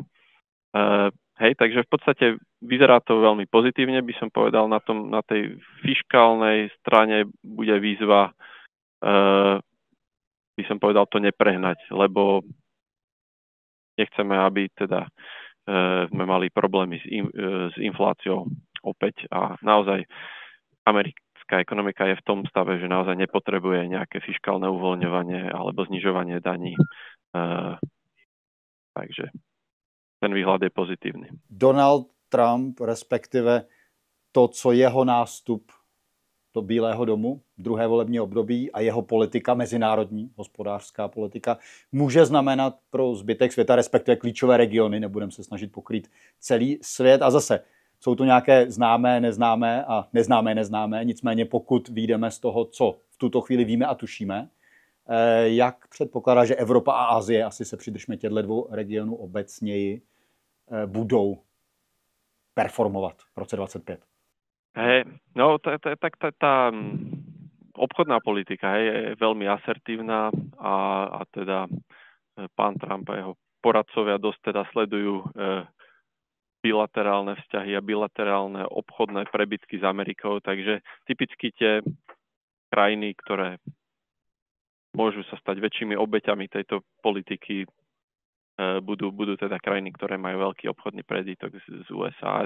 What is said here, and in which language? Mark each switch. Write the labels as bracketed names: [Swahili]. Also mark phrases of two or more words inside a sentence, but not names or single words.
[Slovak] Hej, takže v podstate vyzerá to veľmi pozitívne, by som povedal, na tej fiškálnej strane bude výzva, by som povedal, to neprehnať, lebo nechceme, aby teda sme mali problémy s infláciou opäť a naozaj americká ekonomika je v tom stave, že naozaj nepotrebuje nejaké fiškálne uvoľňovanie alebo znižovanie daní. Takže ten výhľad je pozitívny. [Czech] Donald Trump, respektive to, co jeho nástup do Bílého domu, druhé volební období a jeho politika, mezinárodní hospodářská politika, může znamenat pro zbytek světa, respektive klíčové regiony, nebudeme se snažit pokrýt celý svět. A zase jsou to nějaké známé, neznámé a neznámé, nicméně pokud vyjdeme z toho, co v tuto chvíli víme a tušíme, jak předpokládá, že Evropa a Asie, asi se přidržme těchto dvou regionů obecněji, budou performovat v roce 2025? [Slovak] No, tá obchodná politika je veľmi asertívna a teda pán Trump a jeho poradcovia dosť teda sledujú bilaterálne vzťahy a bilaterálne obchodné prebytky s Amerikou, takže typicky tie krajiny, ktoré môžu sa stať väčšími obeťami tejto politiky, budú teda krajiny, ktoré majú veľký obchodný prebytok z USA.